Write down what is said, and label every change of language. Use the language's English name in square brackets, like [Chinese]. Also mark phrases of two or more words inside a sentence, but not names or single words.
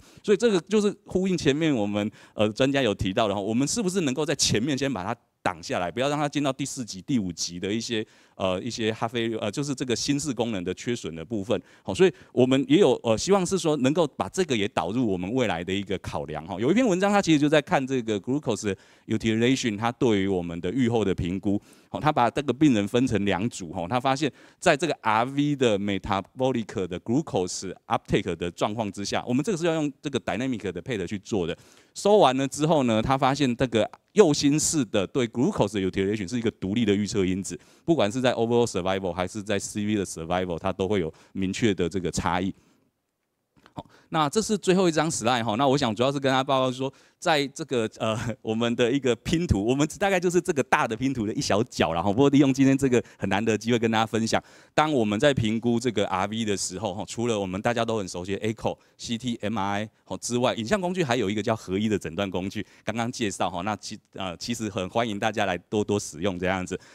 [Chinese] 所以这个就是呼应前面我们专家有提到的我们是不是能够在前面先把它挡下来，不要让它进到第4级、第5级的一些哈菲就是这个心室功能的缺损的部分。所以我们也有希望是说能够把这个也导入我们未来的一个考量有一篇文章，它其实就在看这个 [English] glucose utilization [Chinese] 它对于我们的预后的评估。他把这个病人分成2组他发现在这个 RV 的 metabolic 的 [English] glucose uptake [Chinese] 的状况之下，我们这个是要用这个 dynamic 的 PET 去做的。收完了之后呢，他发现这个右心室的对 [English] glucose utilization [Chinese] 是一个独立的预测因子，不管是在 [English] overall survival [Chinese] 还是在 CV 的 survival， 它都会有明确的这个差异。那这是最后一张 slide 那我想主要是跟大家报告说，在这个我们的一个拼图，我们大概就是这个大的拼图的一小角啦不过利用今天这个很难得的机会跟大家分享，当我们在评估这个 RV 的时候除了我们大家都很熟悉的 echo、CT、MRI 之外，影像工具还有一个叫合一的诊断工具，刚刚介绍那其实很欢迎大家来多多使用这样子。